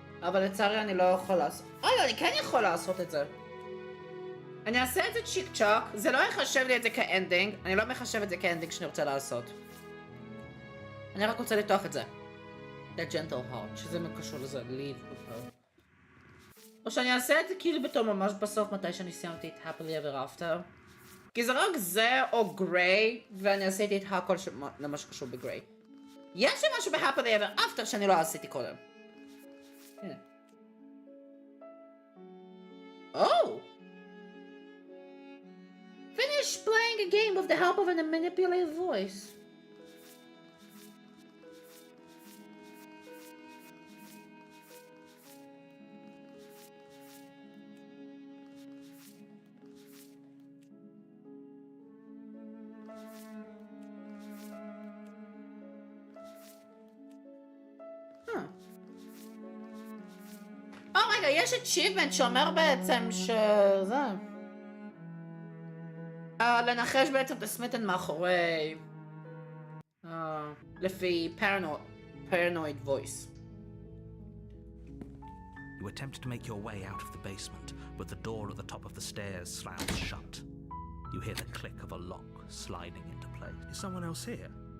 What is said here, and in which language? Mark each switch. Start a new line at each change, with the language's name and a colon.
Hebrew: אבל לצערי אני לא יכול לעשות... אני כן יכול לעשות את זה. אני אעשה את זה צ'יק צ'אק, זה לא יחשב לי את זה כאנדינג, אני לא מחשב את זה כאנדינג שאני רוצה לעשות. אני רק רוצה לפתוח את זה.
English: The gentle heart,
Hebrew: שזה קשור לזה,
English: leave with her.
Hebrew: או שאני אעשה את זה כאילו בתור ממש בסוף מתי שאני סיימתי את happily ever after. כי זה רק זה או גריי, ואני עשיתי את הכל למה שקשור בגריי. יש לי משהו ב-happily ever after שאני לא עשיתי קודם. הנה. Oh!
English: Finish playing a game with the help of a manipulative voice.
Hebrew: רגע, יש achievement שאומר בעצם שזה... לנחש בעצם את הסמיתן מאחורי... לפי paranoid voice.
English: You attempt to make your way out of the basement, but the door at the top of the stairs slams shut. You hear the click of a lock sliding into place. Is someone else here?